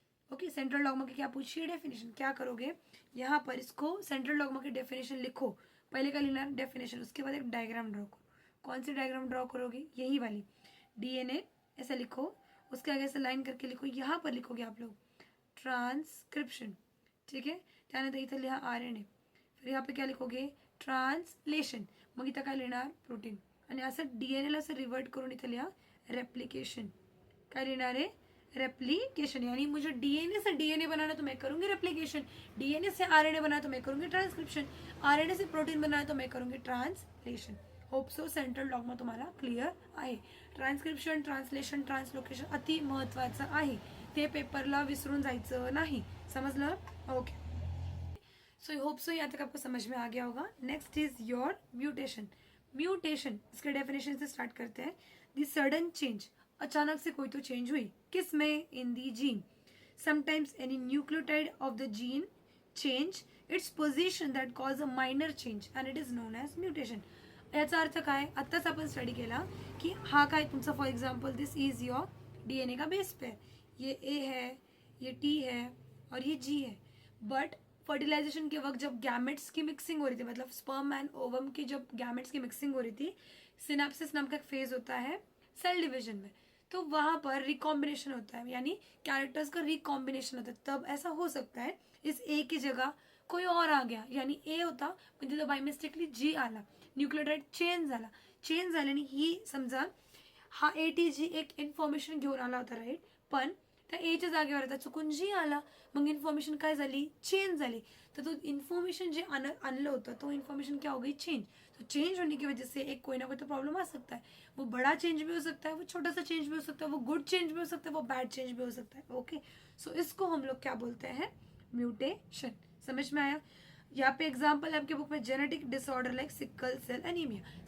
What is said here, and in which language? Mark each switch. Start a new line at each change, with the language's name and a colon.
Hindi: Okay, central dogma की क्या पूछिए, डेफिनेशन. क्या करोगे, यहाँ पर इसको सेंट्रल डॉग्मा की डेफिनेशन लिखो. पहले क्या लिखना, डेफिनेशन, उसके बाद एक डायग्राम ड्रॉ करो. कौन सी डायग्राम ड्रॉ करोगे, यही वाली, DNA ऐसा लिखो, उसके आगे ऐसे लाइन करके लिखो. यहाँ पर लिखोगे आप लोग ट्रांसक्रिप्शन. ठीक है,
Marathi: त्यानंतर इथं लिहा RNA.
Hindi: फिर यहाँ पे क्या लिखोगे, ट्रान्सलेशन.
Marathi: मग इथं काय लिहिणार, प्रोटीन. आणि असं DNA असं रिवर्ट करून इथं लिहा रेप्लिकेशन. काय लिहिणार आहे, रेप्लिकेशन.
Hindi: यानी मुझे DNA से DNA बनाना तो मैं करूंगी रेप्लिकेशन, DNA से RNA बनाना तो मैं करूंगी ट्रांसक्रिप्शन, RNA से प्रोटीन बनाना तो मैं करूंगी translation.
Marathi: Hope so central dogma तुम्हाला क्लिअर आहे. ट्रान्सक्रिप्शन, ट्रान्सलेशन, ट्रान्सलोकेशन अति महत्त्वाचं आहे, ते पेपरला विसरून जायचं नाही. समजलं, ओके.
Hindi: सो होप सो यहाँ तक आपको समझ में आ गया होगा.
English: Next is your mutation.
Hindi: Mutation, इसके डेफिनेशन से स्टार्ट करते हैं. दी सडन चेंज, अचानक से कोई तो चेंज हुई, किस में, इन दी gene.
English: Sometimes any nucleotide of the gene change its position that cause a minor change and it is known as mutation.
Marathi: याचा अर्थ काय, आत्ताच आपण स्टडी केला की हा काय तुमचा for example this is your
Hindi: DNA का बेस पेयर, ये ए है, ये टी है और ये जी है. बट फर्टिलाइजेशन के वक्त जब गैमेट्स की मिक्सिंग हो रही थी, मतलब स्पर्म एंड ओवम की जब गैमेट्स की मिक्सिंग हो रही थी, सिनेप्सिस नाम का एक फेज होता है सेल डिविजन में, तो वहां पर रिकॉम्बिनेशन होता है, यानी कैरेक्टर्स का रिकॉम्बिनेशन होता है. तब ऐसा हो सकता है इस ए की जगह कोई और आ गया, यानी ए होता
Marathi: म्हणजे तो बाय मिस्टेकली जी आला, न्यूक्लियोटाइड चेंज झाला. चेंज झाल्याने ही समजा हा एटीजी एक इन्फॉर्मेशन घेऊन आला होता, राईट, पण त्या एच्या जागेवर आता चुकून जी आला, मग इन्फॉर्मेशन काय झाली, चेंज झाली. तर तो इन्फॉर्मेशन जे आणलं होतं तो इन्फॉर्मेशन
Hindi: क्या हो गई,
Marathi: चेंज.
Hindi: तो चेंज होने की वजह से एक कोई ना कोई तो प्रॉब्लम आ सकता है. वो बड़ा चेंज भी हो सकता है, वो छोटा सा चेंज भी हो सकता है, वो गुड चेंज भी हो सकता है, वो बैड चेंज भी हो सकता है. ओके, सो इसको हम लोग क्या बोलते हैं, म्यूटेशन. समझ में आया. यहाँ पे एग्जाम्पल है आपके बुक में, genetic disorder like sickle cell anaemia.